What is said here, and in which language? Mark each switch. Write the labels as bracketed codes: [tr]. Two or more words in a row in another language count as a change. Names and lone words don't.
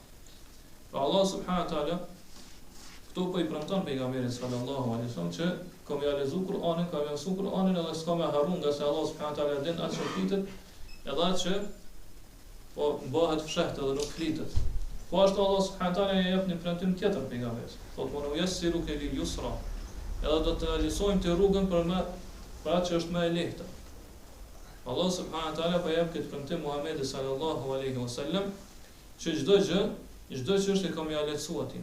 [sq] Pra [ar] الله سبحانه وتعالى [sq] këtu po i premton pejgamberit [ar] صلى الله عليه وسلم [sq] që kam ja lexuar Kur'anin, kam ja mësuar Kur'anin edhe s'ka më harruar, nga se [ar] الله سبحانه وتعالى [sq] din atë që flitet, edhe atë që po bëhet fshehtë edhe nuk flitet. Po ashtu [ar] الله سبحانه وتعالى [sq] i jep një premtim tjetër pejgamberit. Thotë: [ar] "ونيسرك لليسرى." [sq] edhe do të analizojmë të rrugën për atë që është më e lehtë. [ar] الله سبحانه وتعالى [sq] po jep këtë premtim Muhamedit [ar] صلى الله عليه وسلم [sq] që çdo çështje kam ia lehtësuar atin.